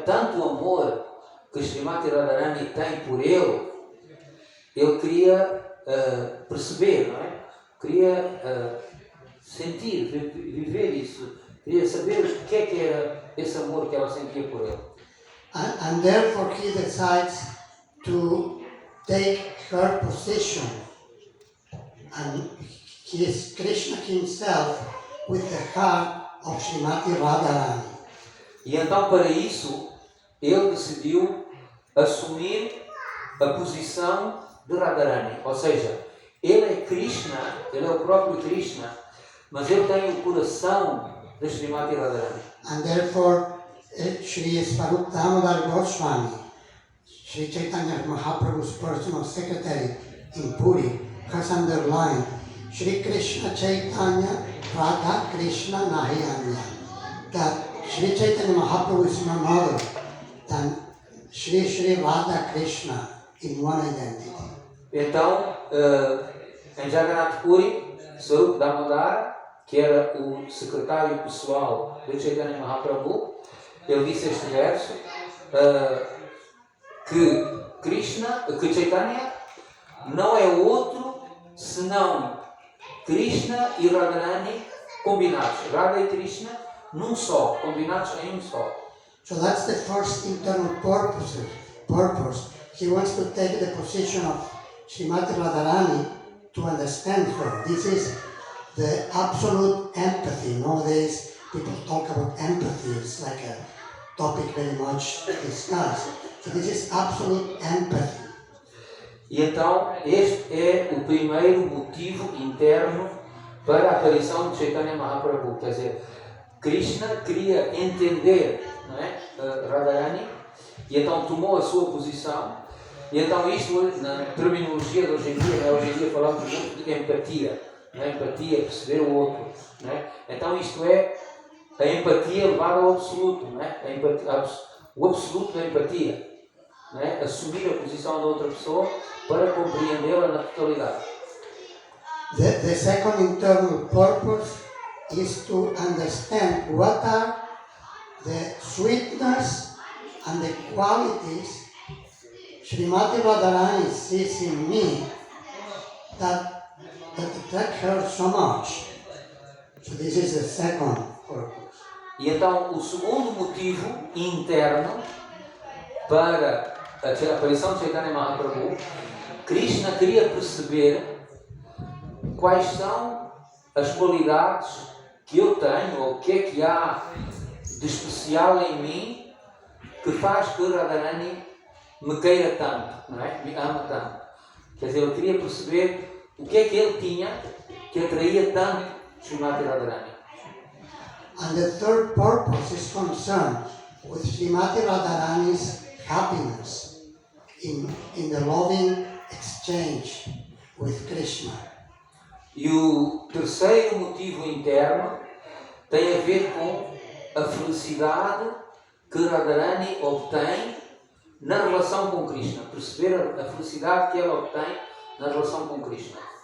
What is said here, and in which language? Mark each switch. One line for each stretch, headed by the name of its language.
Portuguese: Tanto amor que Srimati Radharani tem por ele queria perceber, não é? Queria sentir, viver isso, queria saber o que era esse amor que ela sentia por ele.
English: And therefore he decides to take her position. And he is Krishna himself with the heart of Srimati Radharani.
Portuguese: E então, para isso, ele decidiu assumir a posição de Radharani. Ou seja, ele é Krishna, ele é o próprio Krishna, mas ele tem o coração de Srimati Radharani.
English: And therefore, Shri Swarup Damodar Goswami, Shri Chaitanya Mahaprabhu's personal secretary in Puri, has underlined
Bangla: Shri Krishna Chaitanya Radha Krishna Nahi Anya.
English: That Shri Chaitanya Mahaprabhu is none other than Shri Radha Krishna in one identity.
Portuguese: Então, em Jagannath Puri, Swarup Damodar, que era o secretário pessoal de Chaitanya Mahaprabhu, ele disse este verso, que Chaitanya não é outro senão Krishna e Radharani combinados. Radha e Krishna num só, combinados em um só.
English: So that's the first internal purpose. He wants to take the position of Srimati Radharani to understand her. This is the absolute empathy. Nowadays, people talk about empathy. It's like a topic very much discussed. So this is absolute empathy.
Portuguese: E então, este é o primeiro motivo interno para a aparição de Chaitanya Mahaprabhu. Quer dizer, Krishna queria entender, não é, Radharani, e então tomou a sua posição. E então isto, na terminologia de hoje em dia, hoje em dia falamos muito de empatia, não é? Empatia, perceber o outro. Não é? Então isto é a empatia levada ao absoluto, não é? O absoluto da empatia. Não é? Assumir a posição da outra pessoa para compreendê-la na totalidade.
English: The second internal purpose is to understand what are the sweetness and the qualities Srimati Radharani sees in me that attract her so much. So this is the second purpose.
Portuguese: E então o segundo motivo interno para a aparição de Chaitanya Mahaprabhu, Krishna queria perceber quais são as qualidades que eu tenho, ou o que é que há de especial em mim que faz que Radharani me queira tanto, não é? Me ama tanto. Quer dizer, eu queria perceber o que é que ele tinha que atraía tanto Srimati Radharani.
English: And the third purpose is concerned with Srimati Radharani's happiness in the loving exchange with Krishna.
Portuguese: E o terceiro motivo interno tem a ver com a felicidade que Radharani obtém na relação com Krishna. Perceber a felicidade que ela obtém na relação com Krishna.